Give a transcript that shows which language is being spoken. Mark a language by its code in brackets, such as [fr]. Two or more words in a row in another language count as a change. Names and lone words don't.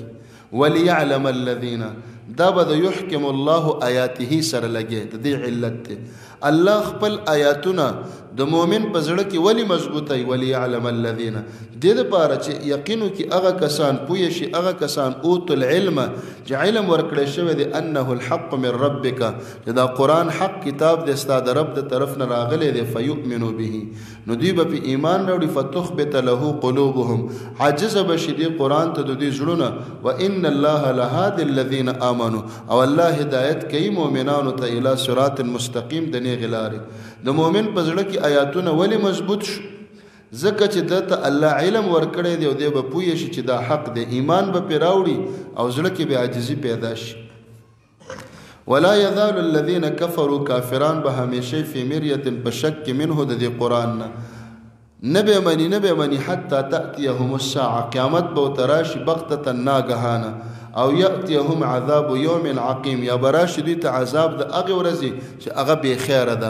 [ar] وليعلم الذين، [ps] دا به د [ar] یحکم الله آیاته [ps] سره لګي. د دې علت ته الله خپل آیاتونه د مؤمن په زړه کې ولی مضبوطي. [ar] وليعلم الذين، [ps] دې لپاره چې یقینو کې هغه کسان پوه شي، هغه کسان [ar] اوتل العلم [ps] چې علم ورکړی شوی دی، [ar] انه الحق من ربک، [ps] چې دا قرآن حق کتاب دی ستا د رب د طرف نه راغلی دی. [ar] فیؤمنو به، [ps] نو دوی به په ایمان راوړي. [ar] فتخبت له قلوبهم، [ps] عاجز به شي دې قرآن ته د دوی زړونه. [ar] وان الله لهادي الذين آمنوا، [ps] او الله هدایت کوي مؤمنانو ته [ar] الی صراط مستقیم، [ps] د نیغې لارې. د مؤمن په زړه کې آیاتونه ولی مضبوط شو؟ ځکه چې دته الله علم ورکړی دی او دی به پوه شي چې دا حق دی، ایمان به پرې راوړي او زړه کې به عاجزي پیدا شي. [ar] ولا يزال الذين كفروا، [ps] کافران به همیشه [ar] فی مریة [ps] په شک منه د دې قرآن نه، نبی منی [ar] حتی تأتیهم الساعه، [ps] قیامت به تراشي بغتة ناګهانه، او [ar] یأتیهم عذاب یوم عقیم، [ps] یا براشي دوی ته عذاب د هغې ورځې چې هغه بې خیره ده.